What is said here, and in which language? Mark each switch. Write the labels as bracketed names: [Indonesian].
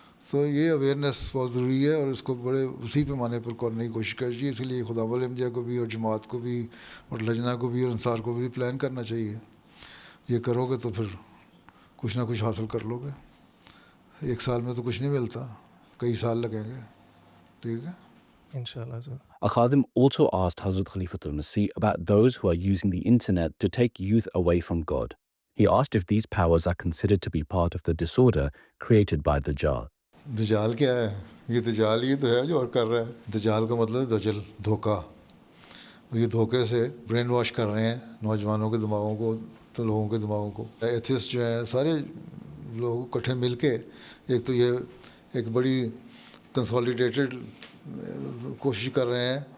[Urdu] تو یہ اویئرنیس بہت ضروری ہے، اور اس کو بڑے وسیع پیمانے پر کرنے کی کوشش کرنی چاہیے. اس لیے خدا ولی احمدیہ کو بھی، اور جماعت کو بھی، اور لجنہ کو بھی، اور انصار کو بھی پلان کرنا چاہیے. یہ کرو گے تو پھر کچھ نہ کچھ حاصل کر لو گے. ایک سال میں تو کچھ نہیں ملتا, کئی سال لگیں گے. ٹھیک ہے. انشاءاللہ سر. [English] Al-Khadim also asked Hazrat Khalifatul Masih about those who are using the internet to take youth away from God. He asked if these powers are considered to be part of the disorder created by Dajjal. [Urdu] دجال کیا ہے؟ یہ دجال ہی تو ہے جو اور کر رہا ہے. دجال کا مطلب ہے دجل, دھوکہ. یہ دھوکے سے برین واش کر رہے ہیں نوجوانوں کے دماغوں کو, تو لوگوں کے دماغوں کو. ایتھسٹ جو ہیں سارے لوگ اکٹھے مل کے ایک تو یہ ایک بڑی کنسالیڈیٹڈ کوشش کر رہے ہیں.